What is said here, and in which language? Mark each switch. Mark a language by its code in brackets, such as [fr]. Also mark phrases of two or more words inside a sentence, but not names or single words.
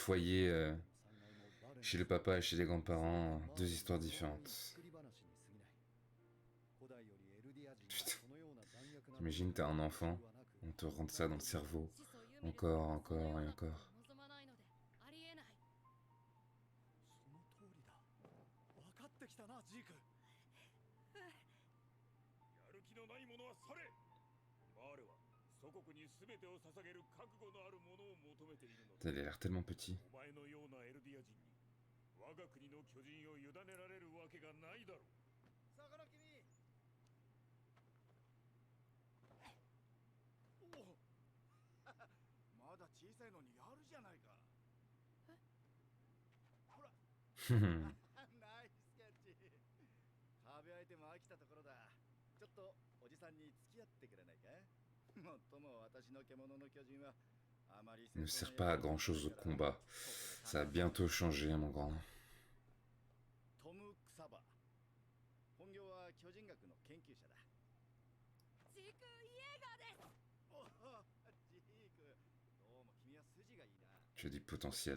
[fr] foyers, chez le papa et chez les grands-parents, deux histoires différentes. Putain, t'imagines, t'as un enfant, on te rentre ça dans le cerveau, encore, encore et encore. [ja] 祖国に全てを捧げる覚悟のある者を求めているのだ。 [fr] Il a l'air tellement petit. [ja] お前のようなエルディア人に我が国の巨人を委ねられるわけがないだろう。さかな君。おお。まだ小さいのにやるじゃないか。え？ほら。ナイスキャッチ。壁相手も飽きたところだ。ちょっとおじさんに付き合ってくれないか。 [fr] Ne sert pas à grand chose au combat. Ça va bientôt changer, mon grand. Tu as du potentiel.